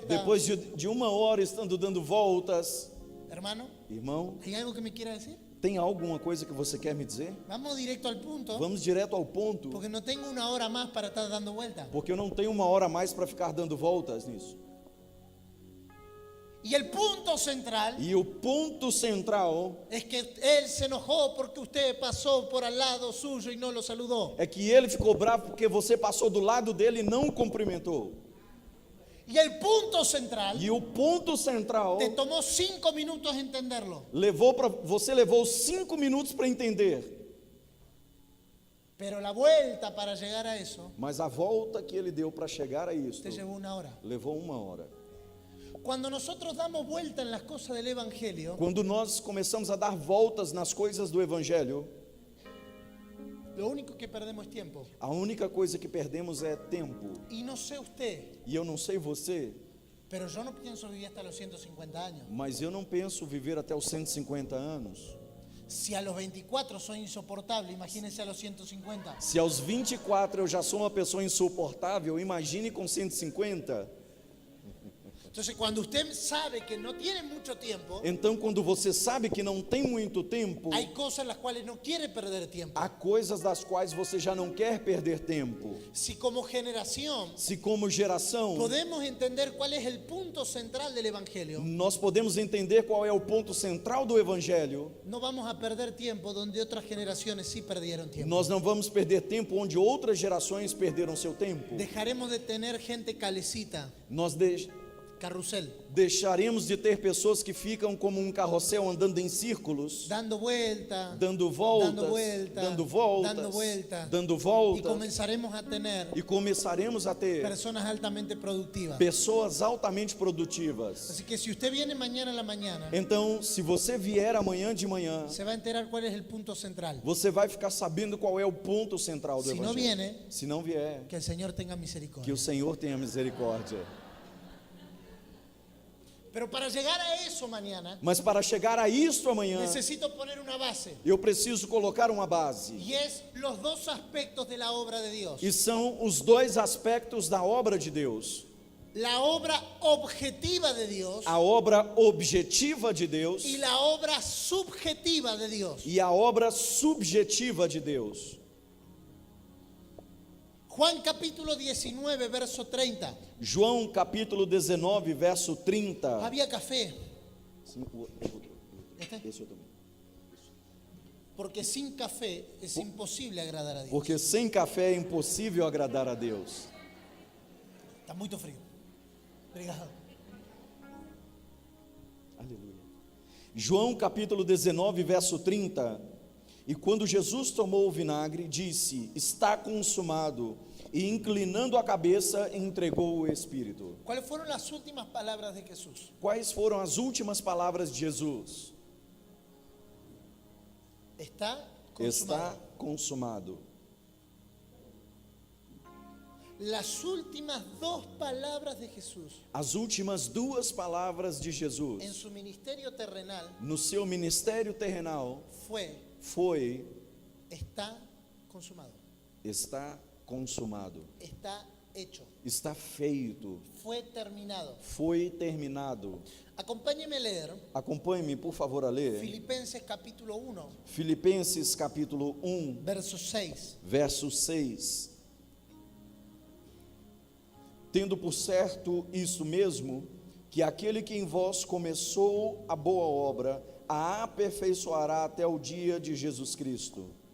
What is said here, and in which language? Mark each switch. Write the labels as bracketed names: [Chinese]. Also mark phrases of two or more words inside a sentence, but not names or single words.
[Portuguese] Depois de uma hora estando dando voltas, [Spanish] Hermano, [Portuguese] irmão, [Spanish] ¿hay algo que me quiera decir? [Portuguese] tem alguma coisa que você quer me dizer? [Spanish] Vamos directo al punto. [Portuguese] Vamos direto ao ponto, [Spanish] Porque no tengo una hora más para estar dando vueltas. [Portuguese] porque eu não tenho uma hora a mais para ficar dando voltas nisso. [Spanish] Y el punto central [Portuguese] E o ponto central [Spanish] es que él se enojó porque usted pasó por al lado suyo y no lo saludó. [Portuguese] é que ele ficou bravo porque você passou do lado dele e não o cumprimentou. [Spanish] Y el punto central [Portuguese] E o ponto central [Spanish] te tomó 5 minutos entenderlo. [Portuguese] você levou 5 minutos para entender, [Spanish] Pero la vuelta para llegar a eso [Portuguese] mas a volta que ele deu para chegar a isso [Spanish] te llevó una hora. [Portuguese] levou uma hora. [Spanish] Cuando nosotros damos vuelta en las cosas del Evangelio, [Portuguese] Quando nós começamos a dar voltas nas coisas do Evangelho, [Spanish] lo único que perdemos es tiempo. [Portuguese] a única coisa que perdemos é tempo. [Spanish] Y no sé usted, [Portuguese] E eu não sei você, [Spanish] pero yo no pienso vivir hasta los 150 años. [Portuguese] mas eu não penso viver até os 150 anos. [Spanish] Si a los 24 soy insoportable, imagínense a los 150. [Portuguese] Se aos 24 eu já sou uma pessoa insuportável, imagine com 150. [Spanish] Entonces, cuando usted sabe que no tiene mucho tiempo, [Portuguese] Então, quando você sabe que não tem muito tempo, [Spanish] hay cosas en las cuales no quiere perder tiempo. [Portuguese] há coisas das quais você já não quer perder tempo. [Spanish] Si como generación [Portuguese] Se como geração [Spanish] podemos entender cuál es el punto central del Evangelio, [Portuguese] nós podemos entender qual é o ponto central do Evangelho, [Spanish] no vamos a perder tiempo donde otras generaciones sí perdieron tiempo. [Portuguese] nós não vamos perder tempo onde outras gerações perderam seu tempo. [Spanish] Dejaremos de tener gente calecita, [Portuguese] Nós [Spanish] carrusel, [Portuguese] Deixaremos de ter pessoas que ficam como um carrossel andando em círculos, [Spanish] dando vuelta, [Portuguese] dando voltas, [Spanish] dando vueltas, [Portuguese] dando voltas, [Spanish] dando vueltas. [Portuguese] dando y voltas, [Spanish] comenzaremos a tener [Portuguese] e começaremos a ter [Spanish] personas altamente productivas. [Portuguese] pessoas altamente produtivas. [Spanish] Así que si usted viene mañana en la mañana, [Portuguese] Então, se você vier amanhã de manhã, [Spanish] se va a enterar cuál es el punto central. [Portuguese] você vai ficar sabendo qual é o ponto central do Se não Evangelho. [Spanish] viene, [Portuguese] Se não vier, [Spanish] que el Señor tenga [Portuguese] que [Spanish] misericordia. [Portuguese] o Senhor tenha misericórdia. [Spanish] Pero para llegar a eso mañana, [Portuguese] Mas para chegar a isto amanhã, [Spanish] necesito poner una base. [Portuguese] eu preciso colocar uma base. [Spanish] Y es los dos aspectos de la obra de Dios. [Portuguese] E são os dois aspectos da obra de Deus. [Spanish] La obra objetiva de Dios [Portuguese] A obra objetiva de Deus [Spanish] y la obra subjetiva de Dios. [Portuguese] e a obra subjetiva de Deus. [Spanish] Juan capítulo 19, verso 30. [Portuguese] João capítulo 19, verso 30. [Spanish] Había café, [Portuguese] Sim, esse eu também. [Spanish] porque sin café es imposible agradar a Dios. [Portuguese] Porque sem café é impossível agradar a Deus. [Spanish] Está muy frío. [Portuguese] Obrigado. Aleluia. João capítulo 19, verso 30. E quando Jesus tomou o vinagre, disse: está consumado. E inclinando a cabeça, entregou o Espírito. [Spanish] ¿Cuáles fueron las últimas palabras de Jesús? [Portuguese] Quais foram as últimas palavras de Jesus? [Spanish] Está [Portuguese] Está [Spanish] consumado. [Portuguese] consumado. [Spanish] Las últimas dos palabras de Jesús [Portuguese] As últimas duas palavras de [Spanish] en [Portuguese] Jesus [Spanish] su ministerio terrenal [Portuguese] no seu ministério terrenal foi: [Spanish] está consumado, [Portuguese] está consumado, [Spanish] está hecho, [Portuguese] está feito, [Spanish] fue terminado. [Portuguese] foi terminado. [Spanish] Acompáñeme a leer [Portuguese] Acompanhe-me, por favor, a ler [Spanish] Filipenses capítulo 1, [Portuguese] Filipenses capítulo 1, [Spanish] verso 6. [Portuguese] verso 6. Tendo por certo isso mesmo, que aquele que em vós começou a boa obra, a aperfeiçoará até o dia de Jesus Cristo.